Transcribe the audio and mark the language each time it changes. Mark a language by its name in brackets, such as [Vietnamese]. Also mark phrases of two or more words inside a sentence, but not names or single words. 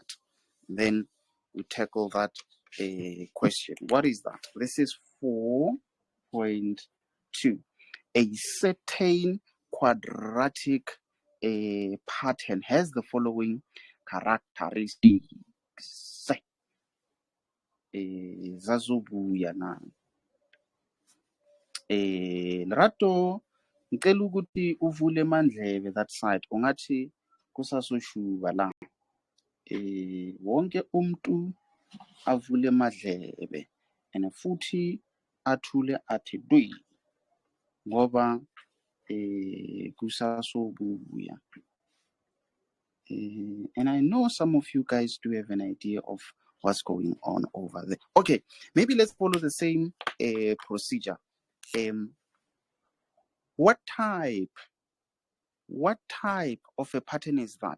[English] Then we tackle that question. What is that? This is 4.2. A certain quadratic pattern has the following characteristics. [Zulu] Zazobuya na. Lerato, ngicela ukuthi uvule mandlebe [English] that side. [Zulu] Ungathi kusasoshuba la. Wonke umuntu avule madlebe and futhi athule athi dwi ngoba kusasobuya. [English] And I know some of you guys do have an idea of what's going on over there. Okay, maybe let's follow the same procedure. What type of a pattern is that?